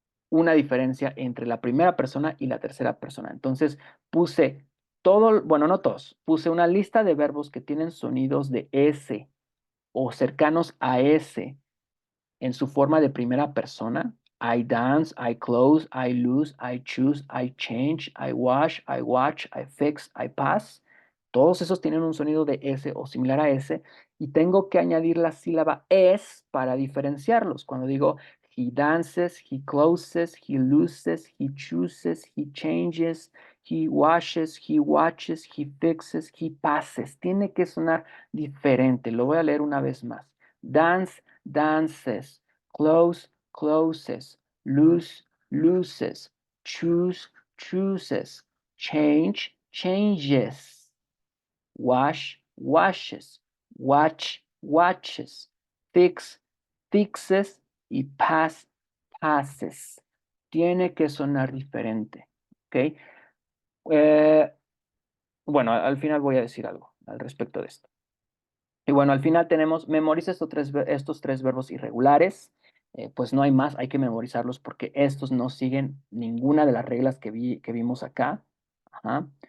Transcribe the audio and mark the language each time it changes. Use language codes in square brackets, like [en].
[es] una diferencia entre la primera persona y la tercera persona. Entonces puse todo, bueno, no todos, puse una lista de verbos que tienen sonidos de S o cercanos a S en su forma de primera persona. [en] I dance, I close, I lose, I choose, I change, I wash, I watch, I fix, I pass. [es] Todos esos tienen un sonido de S o similar a S y tengo que añadir la sílaba es para diferenciarlos. Cuando digo [en] he dances, he closes, he loses, he chooses, he changes, he washes, he watches, he fixes, he passes. [es] Tiene que sonar diferente. Lo voy a leer una vez más. [en] Dance, dances, close, closes, lose, loses, choose, chooses, change, changes, wash, washes, watch, watches, fix, fixes y pass, passes. [es] Tiene que sonar diferente, ¿ok? Eh, bueno, al final voy a decir algo al respecto de esto. Y bueno, al final tenemos, memoriza estos tres verbos irregulares. Pues no hay más, hay que memorizarlos porque estos no siguen ninguna de las reglas que vimos acá. Ajá.